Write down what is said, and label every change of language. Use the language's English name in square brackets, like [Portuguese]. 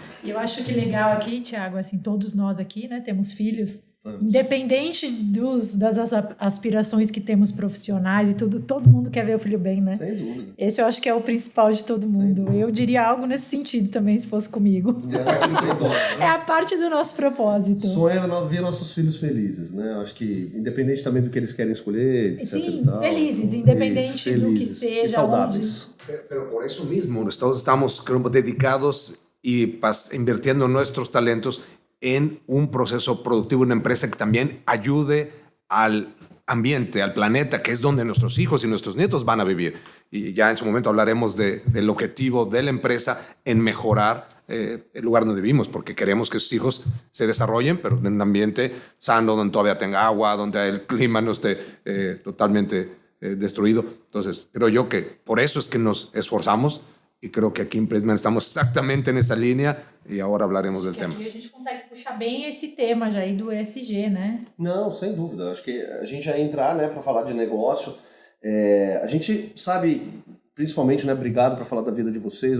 [Portuguese] E eu acho que legal aqui, Thiago, assim, todos nós aqui, né, temos filhos, independente das aspirações que temos profissionais e tudo, todo mundo quer ver o filho bem, né? Sem dúvida. Esse eu acho que é o principal de todo mundo. Eu diria algo nesse sentido também, se fosse comigo. É a parte do nosso propósito. Sonho é ver nossos filhos felizes, né? Eu acho que, independente também do que eles querem escolher, etc. Sim, e tal, felizes, independente isso, do que felizes. seja. E saudáveis. [Spanish] Pero por eso mismo, nosotros estamos creo, dedicados y invirtiendo nuestros talentos en un proceso productivo, una empresa que también ayude al ambiente, al planeta, que es donde nuestros hijos y nuestros nietos van a vivir. Y ya en su momento hablaremos del objetivo de la empresa en mejorar el lugar donde vivimos, porque queremos que sus hijos se desarrollen, pero en un ambiente sano, donde todavía tenga agua, donde el clima no esté totalmente destruido. Entonces, creo yo que por eso es que nos esforzamos. [Portuguese] E [Spanish] creo [Portuguese] que aqui em Prisma estamos exatamente nessa linha e agora [Spanish] hablaremos [Portuguese] do tema. Aqui a gente consegue puxar bem esse tema já aí do ESG, né? Não, sem dúvida. Acho que a gente já ia entrar, né, para falar de negócio. A gente sabe, principalmente, né, obrigado para falar da vida de vocês.